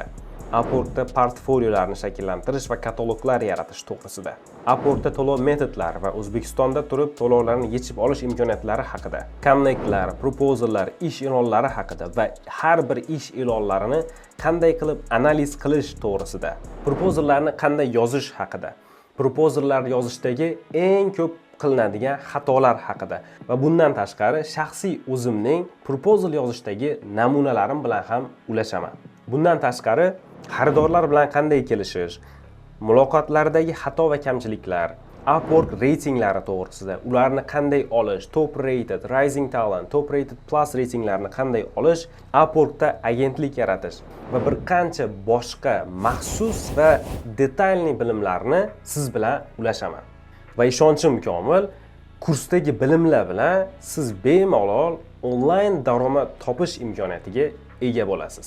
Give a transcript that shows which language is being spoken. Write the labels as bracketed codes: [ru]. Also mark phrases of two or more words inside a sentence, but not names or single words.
[uz] Upworkda portfoliolarni shakllantirish va kataloglar yaratish to'g'risida, Upworkda to'lov metodlari va O'zbekistonda turib to'lovlarni yechib olish imkoniyatlari haqida, connectlar, proposallar, ish e'lonlari haqida va har bir ish e'lonlarini qanday qilib analiz qilish to'g'risida, proposallarni qanday yozish haqida, proposallar yozishdagi eng ko'p qilinadigan xatolar haqida va bundan tashqari shaxsiy o'zimning proposal yozishdagi namunalarim bilan ham ulashaman. Bundan tashqari xaridorlar bilan qanday kelishish, muloqotlardagi xato va kamchiliklar, Upwork reytinglari to'g'risida, ularni qanday olish, [en] top rated, rising talent, top rated plus [uz] reytinglarni qanday olish, Upworkda agentlik yaratish va bir qancha boshqa maxsus va detalli bilimlarni siz bilan ulashaman. Va ishonchim komil, kursdagi bilimlar bilan siz bemalol onlayn daromad topish imkoniyatiga ega bo'lasiz.